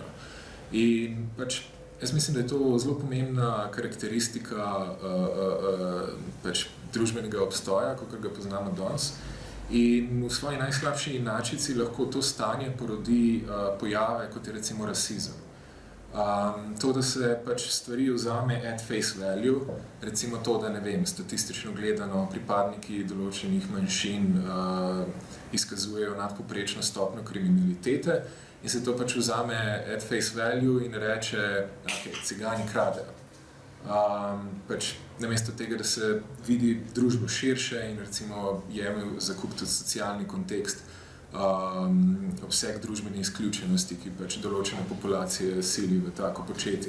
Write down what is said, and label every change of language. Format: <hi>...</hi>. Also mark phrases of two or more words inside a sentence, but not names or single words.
<sl>In pač jaz mislim, da je to zelo pomembna karakteristika pač družbenega obstoja, kakor ga poznamo danes. In v svoji najslabši inačici lahko to stanje porodi pojave, kot je recimo rasizem. To, da se pač stvari vzame</sl> <en>at face value,</en> <sl>recimo to, da ne vem, statistično gledano pripadniki določenih manjšin izkazujejo nadpovprečno stopnjo kriminalitete in se to pač vzame</sl> <en>at face value</en> <sl>in reče, ok, cigani kradejo. Pač namesto tega, da se vidi družbo širše in recimo jemlje zakup tudi socialni kontekst, obseg družbene izključenosti, ki pač določene populacije sili v tako početje.</sl>